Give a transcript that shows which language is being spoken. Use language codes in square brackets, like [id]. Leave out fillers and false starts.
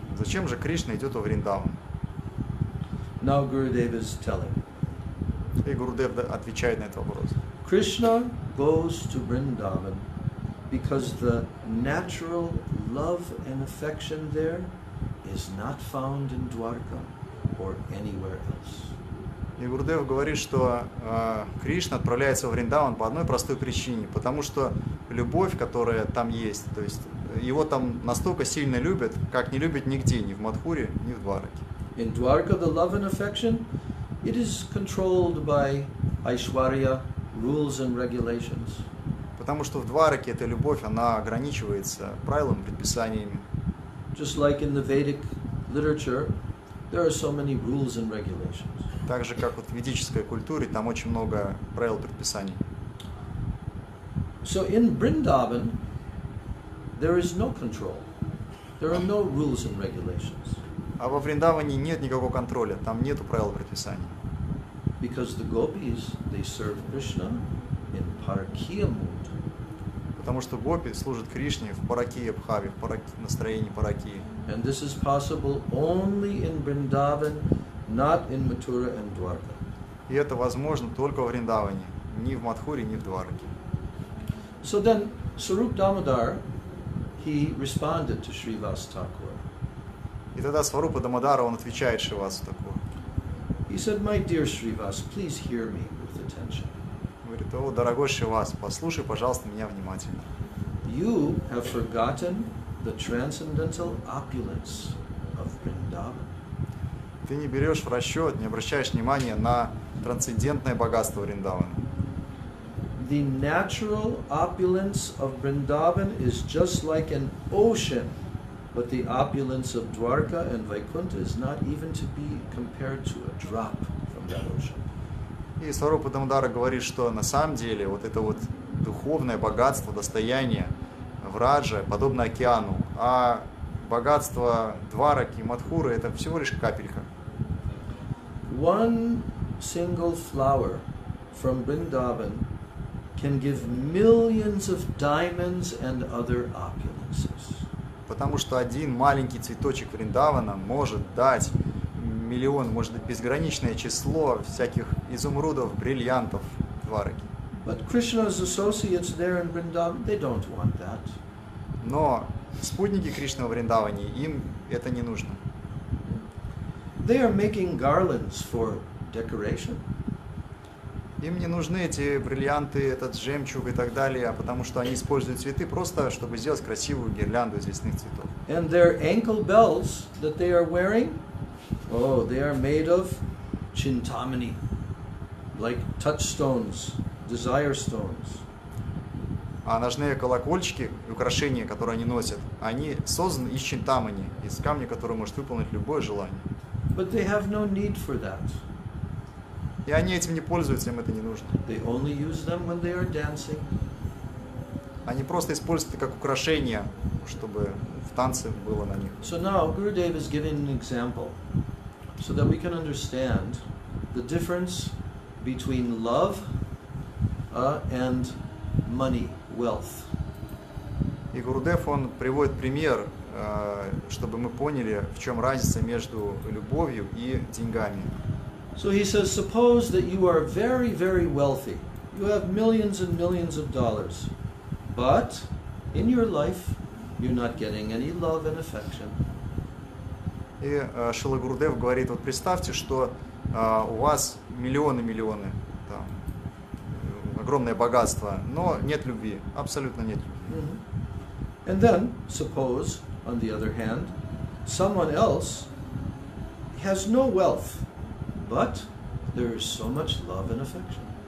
[ru] Зачем же Кришна идет во Вриндаван? [en] Now Gurudev is telling. [ru] И Гурудев отвечает на этот вопрос. [en] Krishna goes to Vrindavan because the natural love and affection there is not found in Dwarka or anywhere else. [ru] И Гурудев говорит, что Кришна отправляется в Вриндаван по одной простой причине, потому что любовь, которая там есть, то есть его там настолько сильно любят, как не любят нигде, ни в Мадхуре, ни в Двараке. [en] In Dwarka, the love and affection, it is controlled by Aishwarya, rules and regulations. [ru] Потому что в Двараке эта любовь, она ограничивается правилами, предписаниями. [en] Just like in the Vedic literature, there are so many rules and regulations. [ru] Так же, как вот в ведической культуре, там очень много правил, предписаний. [en] So in Vrindavan, there is no control. There are no rules and regulations. [ru] А во Вриндаване нет никакого контроля, там нету правил, предписаний. [en] Because the gopis, they serve Krishna in Parakiya mood. [ru] Потому что гопи служат Кришне в паракия бхаве, в настроении паракии. [en] And this is possible only in Vrindavan, not in Mathura and Dwarka. [ru] И это возможно только во Вриндаване, ни в Мадхуре, ни в Двараке. [en] So then, Swarup Damodar, he responded to Srivasa Thakura. [ru] И тогда Сварупа Дамодара, он отвечает Шривасу Thakura. [en] He said, my dear Srivasa, please hear me with attention. [ru] Говорит: о, дорогой Шривас, послушай, пожалуйста, меня внимательно. [en] You have forgotten the transcendental opulence of Vrindavan. [ru] ты не берешь в расчет, не обращаешь внимания на трансцендентное богатство Вриндавана. [en] The natural opulence of Vrindavan is just like an ocean, but the opulence of Dwarka and Vaikuntha is not even to be compared to a drop from that ocean. [ru] И Сварупа Дамодара говорит, что на самом деле вот это вот духовное богатство, достояние Враджа подобно океану, а богатство Двараки, Мадхуры это всего лишь капелька. [en] One single flower from Vrindavan can give millions of diamonds and other opulences. [ru] Потому что один маленький цветочек Вриндавана может дать миллион, может быть, безграничное число всяких изумрудов, бриллиантов Двараки. [en] But Krishna's associates there in Vrindavan, they don't want that. [ru] Но спутники Кришны во Вриндаване, им это не нужно. [en] They are making garlands for decoration. [ru] Им не нужны эти бриллианты, этот жемчуг и так далее, потому что они используют цветы просто, чтобы сделать красивую гирлянду из лесных цветов. [en] And their ankle bells that they are wearing, oh, they are made of chintamani, like touchstones, desire stones. [ru] А ножные колокольчики и украшения, которые они носят, они созданы из чинтамани, из камня, который может выполнить любое желание. [en] But they have no need for that. [ru] И они этим не пользуются, им это не нужно. [en] They only use them when they are dancing. [ru] Они просто используют это как украшение, чтобы в танце было на них. [en] So now Gurudev is giving an example so that we can understand the difference between love and money, wealth. [ru] И Гурудев, он приводит пример, чтобы мы поняли, в чем разница между любовью и деньгами. [en] So he says, suppose that you are very, very wealthy. You have millions and millions of dollars. But in your life, you're not getting any love and affection. [ru] И Шрила Гурудев говорит, вот представьте, что у вас миллионы, там, огромное богатство, но нет любви, абсолютно нет любви. Mm-hmm. [en] And then, suppose, on the other hand, someone else has no wealth, but there is so much love and affection.